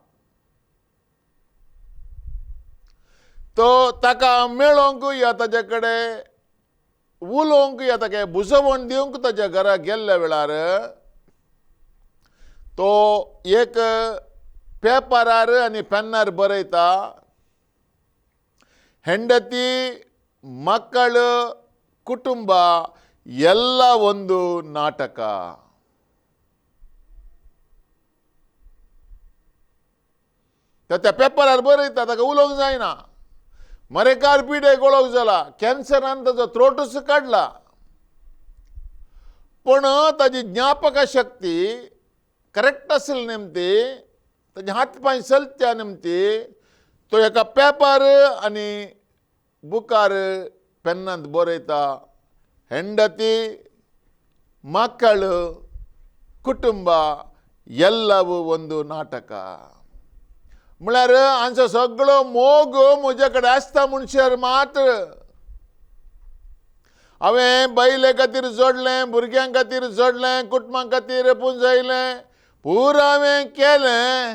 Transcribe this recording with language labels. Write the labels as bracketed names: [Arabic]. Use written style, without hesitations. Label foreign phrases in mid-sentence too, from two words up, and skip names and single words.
[Konkani] तो ताका मेळोंक या ताजे कडेन उलोवंक या ताका बुजवण दिवंक ताच्या घरा गेल्ल्या वेळार तो एक पेपरार आनी पेन्नार बरयता, [Kannada] ಹೆಂಡತಿ ಮಕ್ಕಳು ಕುಟುಂಬ ಎಲ್ಲ ಒಂದು ನಾಟಕ. [Konkani] त्या पेपरार बरयता ताका उलोवंक जायना. मरेकार पिडेक वळख जाला, कॅन्सरान ताजो थ्रोटूच काडला. पण ताजी ज्ञापक शक्ती करेक्ट आसली निमती, ताजे हात पांय चलत्या निमती तो एका पेपर आनी बुकार पेन्नांत बरयता, [Kannada] ಹೆಂಡತಿ ಮಕ್ಕಳು ಕುಟುಂಬ ಎಲ್ಲವೂ ಒಂದು नाटक. [Konkani] म्हळ्यार हांचो सगळो मोग म्हजे कडेन आसता म्हणसर मात्र हांवें बायले खातीर जोडलें, भुरग्यां खातीर जोडलें, कुटुंबां खातीर पुंजयलें, पुरो हांवें केलें.